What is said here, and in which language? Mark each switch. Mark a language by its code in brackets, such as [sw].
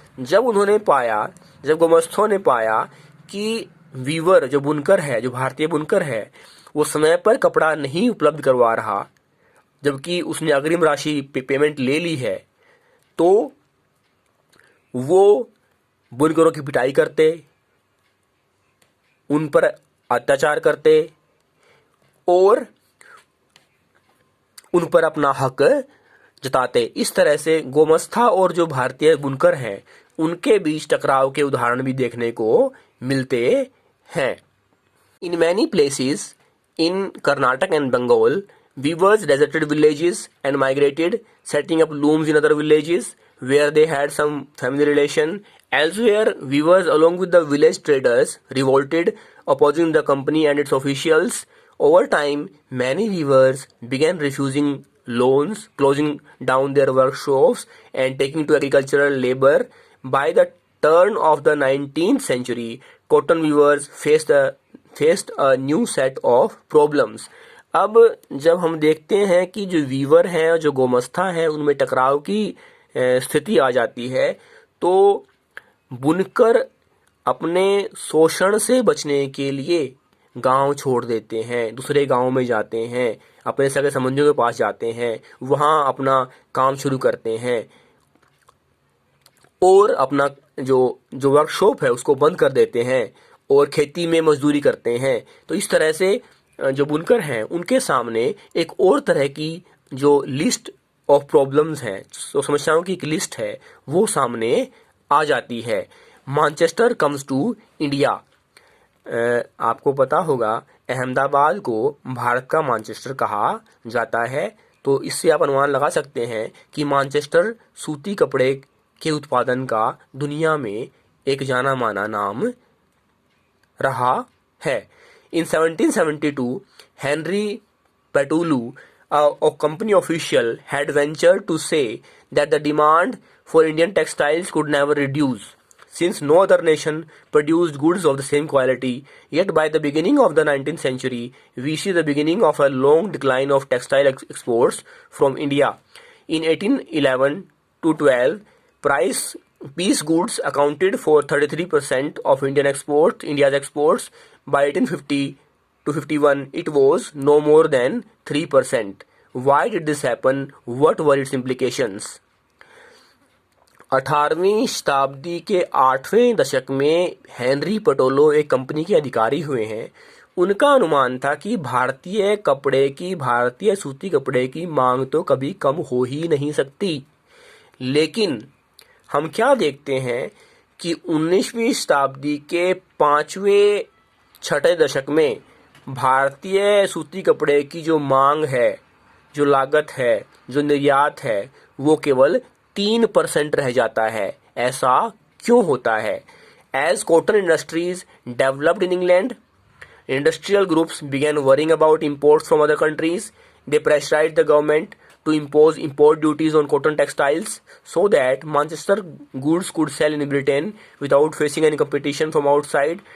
[hi] जब गोमस्तों ने पाया कि वीवर जो बुनकर है, जो भारतीय बुनकर है, वो समय पर कपड़ा नहीं उपलब्ध करवा रहा, जबकि उसने अग्रिम राशि पेमेंट ले ली है, तो वो बुनकरों की पिटाई करते, उन पर अत्याचार करते और उन पर अपना हक जताते। इस तरह से गोमस्ता और जो भारतीय बुनकर हैं, उनके बीच टकराव के उदाहरण भी देखने को मिलते हैं। [en] In many places in Karnataka and Bengal, weavers deserted villages and migrated, setting up looms in other villages where they had some family relation. Elsewhere, weavers along with the village traders revolted, opposing the company and its officials. Over time, many weavers began refusing loans, closing down their workshops, and taking to agricultural labor. By the turn of the 19th century, cotton weavers faced a new set of problems. [hi] अब जब हम देखते हैं कि जो Weaver हैं और जो गोमस्ता हैं, उनमें टकराव की स्थिति आ जाती है, तो बुनकर अपने शोषण से बचने के लिए गांव छोड़ देते हैं, दूसरे गांव में जाते हैं, अपने सगे संबंधियों के पास जाते हैं, वहां अपना काम शुरू करते हैं और अपना जो वर्कशॉप है उसको बंद कर देते हैं और खेती में मजदूरी करते हैं। तो इस तरह से जो बुनकर हैं, उनके सामने एक और तरह की जो [en] list of problems [hi] हैं, तो समस्याओं की एक लिस्ट है, वो सामने आ जाती है। [en] Manchester comes to India. [hi] आपको पता होगा अहमदाबाद को भारत का मैनचेस्टर कहा जाता है, तो इससे आप अनुमान लगा सकते हैं कि मैनचेस्टर सूती कपड़े के उत्पादन का दुनिया में एक जाना माना नाम रहा है। [en] In 1772, Henry Petulu, a company official, had ventured to say that the demand for Indian textiles could never reduce, since no other nation produced goods of the same quality. Yet by the beginning of the 19th century, we see the beginning of a long decline of textile exports from India. In 1811 to 12, piece goods accounted for 33% of India's exports. By 1850 to 51, it was no more than 3%. Why did this happen? What were its implications? [hi] 18वीं शताब्दी के 8वें दशक में Henry पटोलो एक company के अधिकारी हुए हैं। उनका अनुमान था कि भारतीय सूती कपड़े की मांग तो कभी कम हो ही नहीं सकती। लेकिन हम क्या देखते हैं कि 19वीं शताब्दी के 5वें-6वें दशक में भारतीय सूती कपड़े की जो मांग है, जो लागत है, जो निर्यात है, वो केवल 3% रह जाता है। ऐसा क्यों होता है? [en] As cotton industries developed in England, industrial groups began worrying about imports from other countries. They pressurized the government to impose import duties on cotton textiles so that Manchester goods could sell in Britain without facing any competition from outside.